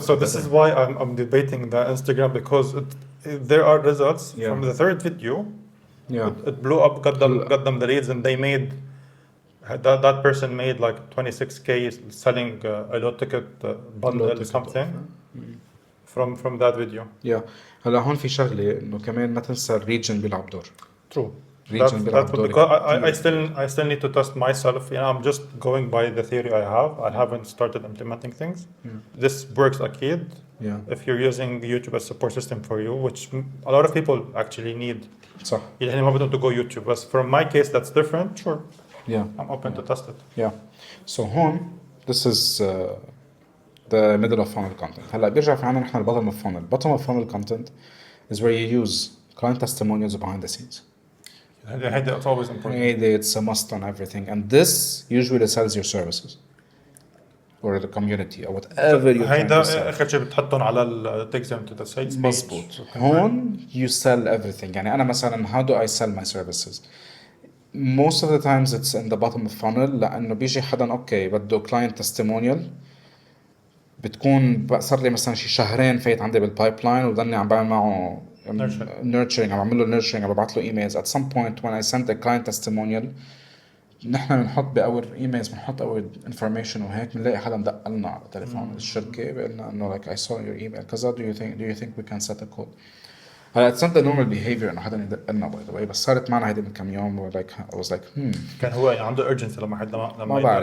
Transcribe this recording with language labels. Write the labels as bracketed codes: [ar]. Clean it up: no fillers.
[en] So this is why I'm debating the Instagram because there are results from the third video. Yeah. It blew up, got them the leads, and they made that person made like 26K selling a low ticket bundle something from that video. Yeah. [ar] هلا هون في شغلة إنه كمان ما تنسى الريجن بيلعب دور. [en] True. That's because I still need to test myself. I'm just going by the theory I have. I haven't started implementing things. This works [ar] أكيد. [en] Yeah. If you're using YouTube as a support system for you, which a lot of people actually need. [ar] صح. يعني ما بدهم [en] to go YouTube. But from my case, that's different. Sure. Yeah. I'm open to test it. Yeah. So [ar] هون [en] this is the middle of funnel content. [ar] هلا بيرجع في عنا نحن [en] bottom of funnel. Bottom of funnel content is where you use client testimonials behind the scenes. That's always important. It's a must on everything, and this usually sells your services or the community or whatever you're trying to sell. [ar] آخر شيء بتحطهم على ال [en] takes them to the sales page. [ar] مظبوط. هون [en] you sell everything. [ar] يعني أنا مثلا [en] how do I sell my services? Most of the times it's in the bottom of funnel [ar] لأنه بيجي حدا أوكي بده [en] client testimonial [ar] بتكون صار لي مثلا شي شهرين فايت عندي بالبايبلاين وضلني عم بعمل معه nurturing عم بعمل له nurturing عم ببعث له emails. [en] At some point when I send a client testimonial [ar] نحن بنحط بأور [en] emails [ar] بنحط [en] our information [ar] وهيك بنلاقي حدا مدق لنا على تليفون الشركة بيقول لنا إنه [en] like I saw your email [ar] كذا [en] do you think we can set a call. [ar] هلا [en] it's not the normal behavior [ar] إنه حدا يدق لنا [en] by the way [ar] بس صارت معنا هيدي من كم يوم [en] I was like [ar] كان هو عنده [en] urgency [ar] لما